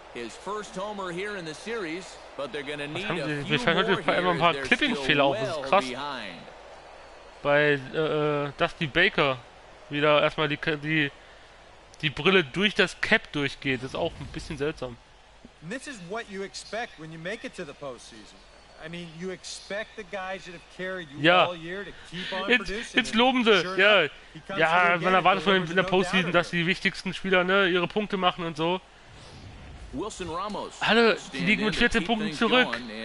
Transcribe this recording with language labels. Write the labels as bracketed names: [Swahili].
[English] His first homer here in the series, but they're going to need a few more here. [German] Einfach ein paar Clipping-Fehler auf, das ist krass. Bei Dusty Baker wieder erstmal die Brille durch das Cap durchgeht. Das ist auch ein bisschen seltsam. [English] And this is what you expect when you make it to the postseason. I mean, you expect the guys that have carried you all year to keep on producing. [German] Jetzt loben sie. Ja, man erwartet von in der Postseason, dass die wichtigsten Spieler ihre Punkte machen und so. Alle, die liegen mit 14 Punkten zurück.